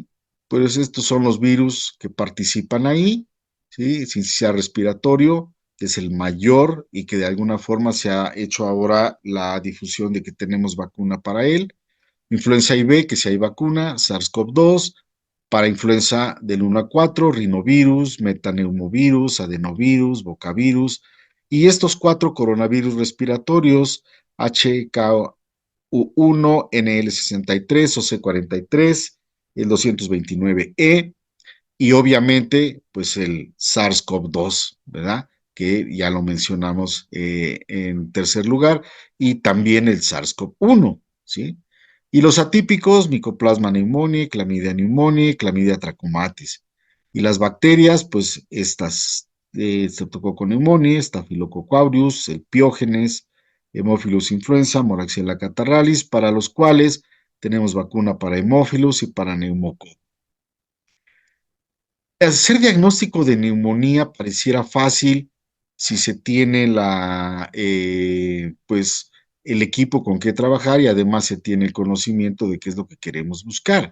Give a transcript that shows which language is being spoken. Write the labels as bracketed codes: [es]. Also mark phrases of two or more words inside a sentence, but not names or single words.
[es] Pues estos son los virus que participan ahí, ¿sí? Sincicial respiratorio, que es el mayor y que de alguna forma se ha hecho ahora la difusión de que tenemos vacuna para él. Influenza IB, que si hay vacuna, SARS-CoV-2, para influenza del 1 a 4, rinovirus, metaneumovirus, adenovirus, bocavirus, y estos 4 coronavirus respiratorios, HK1, NL63, OC43, el 229E, y obviamente, pues el SARS-CoV-2, ¿verdad? Que ya lo mencionamos en tercer lugar, y también el SARS-CoV-1, ¿sí? Y los atípicos, Mycoplasma pneumoniae, Clamidia pneumoniae, Clamidia trachomatis. Y las bacterias, pues estas, Streptococcus pneumoniae, Staphylococcus aureus, el Piógenes, Haemophilus influenza, Moraxella catarrhalis, para los cuales tenemos vacuna para Haemophilus y para neumococo. Hacer diagnóstico de neumonía pareciera fácil si se tiene pues, el equipo con que trabajar y además se tiene el conocimiento de qué es lo que queremos buscar.